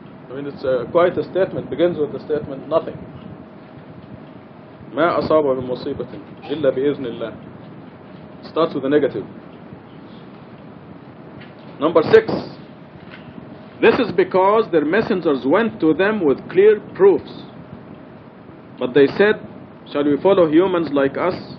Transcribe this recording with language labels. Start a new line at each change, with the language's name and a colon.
English: I mean, it's quite a statement. It begins with the statement, nothing.
Arabic: ما أصاب من مصيبة إلا بإذن الله.
English: Starts with the negative. Number 6. This is because their messengers went to them with clear proofs. But they said, shall we follow humans like us?